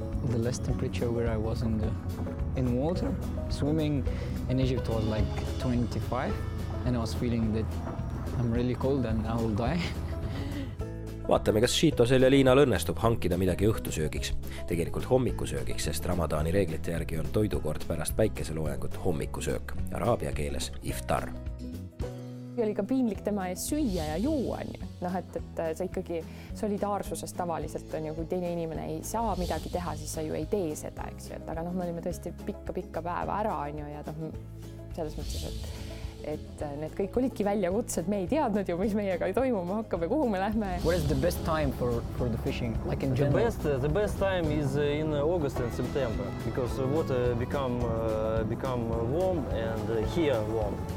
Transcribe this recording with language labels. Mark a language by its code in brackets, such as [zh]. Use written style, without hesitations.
[en] The less temperature where I was in water, swimming in Egypt was like 25 and I was feeling that I'm really cold and I will die. [et] Vaatame, kas Shiitosel ja Liinal õnnestub hankida midagi õhtusöögiks. Tegelikult hommikusöögiks, sest Ramadaani reeglite järgi on toidukord pärast päikeseloojangut hommikusöök, araabia keeles iftar. Oli ka piinlik tema ees süüa ja juua. Noh, et see ikkagi solidaarsuses tavaliselt on ju, kui teine inimene ei saa midagi teha, siis sa ju ei tee seda, eks ju. Aga me olime tõesti pikka päeva ära ja selles mõttes, et need kõik olidki väljakutsed, me ei teadnud ju, mis meiega toimuma hakkab ja kuhu me lähme. [en] What is the best time for the fishing? Like in general? The best time is in August and September because the water become warm and here warm.